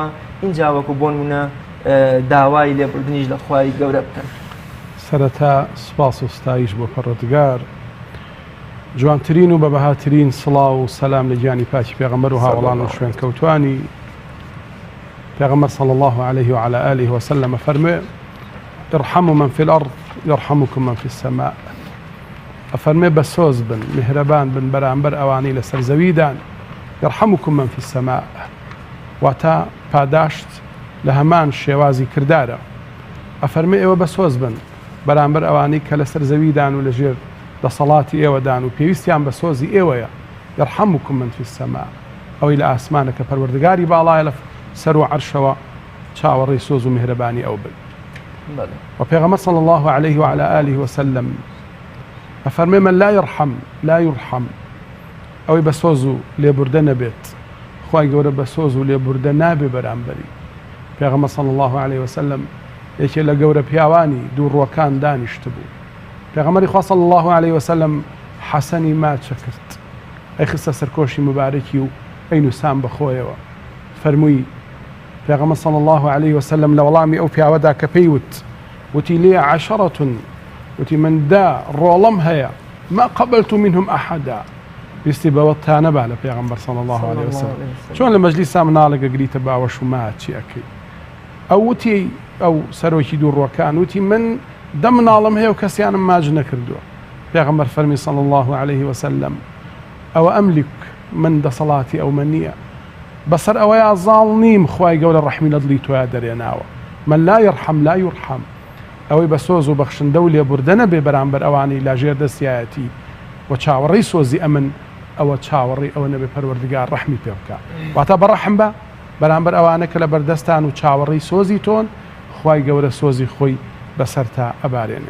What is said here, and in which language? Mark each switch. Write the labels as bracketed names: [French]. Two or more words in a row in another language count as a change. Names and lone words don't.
[Central Kurdish] اینجا وەکو بۆ نمونە داوای لێبوردنیش لە خوای گەورە بکەن. سەرەتا سوپاس و ستایش بۆ پەروەردگار، جوانترین و بەبەهاترین سڵاو و سەلام لە گیانی پاکی پێغەمبەر و هاوڵان و شوێن کەوتوانی پێغەمبەر [Arabic] صلی الله عليه وعلى آله وسلم [Central Kurdish] فەرمێ [Arabic] ارحموا من في الأرض يرحمكم من في السماء. [Central Kurdish] ئەفەرمێ بە سۆز بن میهرەبان بن بەرامبەر ئەوانەی لەسەر زەویدان [Arabic] يرحمكم من في السماء، [Central Kurdish] واتە پاداشت لە هەمان شێوازی کردارە. ئەفەرمێ ئێوە بە سۆز بن بەرامبەر ئەوانەی کە لەسەر زەویدان و لەژێر دەسەڵاتی ئێوەدان و پێویستیان بە سۆزی ئێوەیە. [Arabic] يرحمكم من في السماء، [Central Kurdish] ئەوەی لە ئاسمانە کە پەروەردگاری باڵایە لە سەر و عەرشەوە چاوەڕێی سۆز و میهرەبانی ئەو بن. وپێغەمبەر [Arabic] صلی الله عليه وعلى آله وسلم [Central Kurdish] ئەفەرمێ [Arabic] من لا يرحم لا يرحم، [Central Kurdish] ئەوەی بە سۆز و لێبوردە نەبێت خوای گەورە بە سۆز و لێبوردە نابێ بەرامبەری. پێغەمبەر [Arabic] صلی الله عليه وسلم [Central Kurdish] یەکێ لە گەورە پیاوانی دوو ڕووەکان دانیشت بوو. پێغەمبەری خوا [Arabic] صلی الله عليه وسلم [Central Kurdish] حەسەنی ماچە کرد، ئەیخستە سەرکۆشی مبارەکی و ئەینوسان بەخۆیەوە. فەرمووی پێغەمبەر [Arabic] صلی الله عليه وسلم [Central Kurdish] لە وەڵامی ئەو پیاوەدا کە پێی وتی لێ عەشەرەتون، وتی من دا ڕۆڵەم هەیە [Arabic] ما قبلت منهم ئەحەدا، [Central Kurdish] ویستی بەوەتتا نەبا لە پێغەمبەر [Arabic] صلی الله عليه وسلم. [Central Kurdish] چۆن لە مەجلیسا مناڵێکە گریتە باوەش و ماچی ئەکەی. ئەو وتی ئەو سەرۆکی دوو ڕووەکان وتی من دە مناڵم هەیە و کەسیانم ماج نەکردووە. پێغەمبەر فەرمی [Arabic] صلی الله عليه وسلم [Central Kurdish] ئەوە ئەملیک من دەسەڵاتی ئەو من نییە، بەسەر ئەوەیە زاڵ نیم خوای گەورە ڕەحمی لە دڵی تۆیە دەرێناوە. [Arabic] من لا يرحم لا يرحم، [Central Kurdish] ئەوەی بە سۆز و بەخشندە و لێبوردە نەبێ بەرامبەر ئەوانەی لاژێر دەستیایەتی و چاوەڕێی سۆزی ئەمن، ئەوە چاوەڕێی ئەوە نەبێ پەروەردگار ڕەحمی پێ بکە. واتە بەڕەحم بە بەرامبەر ئەوانە کە لە بەردەستان و چاوەڕێی سۆزی تۆن خوای گەورە سۆزی خۆی بەسەر تا ئەبارێنێ.